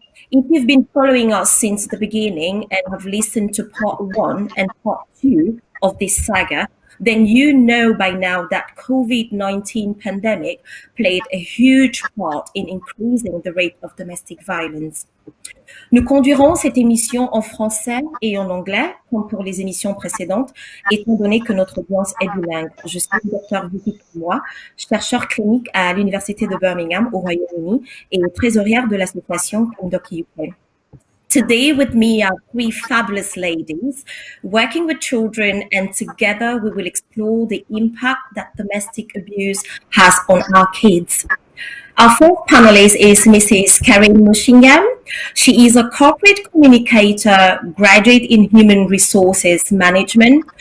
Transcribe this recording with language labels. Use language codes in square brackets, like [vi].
[en] If you've been following us since the beginning and have listened to part 1 and part 2 of this saga, then you know by now that COVID-19 pandemic played a huge part in increasing the rate of domestic violence. [fr] Nous conduirons cette émission en français et en anglais, comme pour les émissions précédentes, étant donné que notre audience est bilingue. Je suis le Dr Vicky Moi, chercheur clinique à l'Université de Birmingham au Royaume-Uni et trésorière de l'association CAMDOCUK UK. [en] Today with me are 3 fabulous ladies working with children, and together we will explore the impact that domestic abuse has on our kids. Our fourth panelist is Mrs. Karen Mushingham. She is a corporate communicator, graduate in human resources management.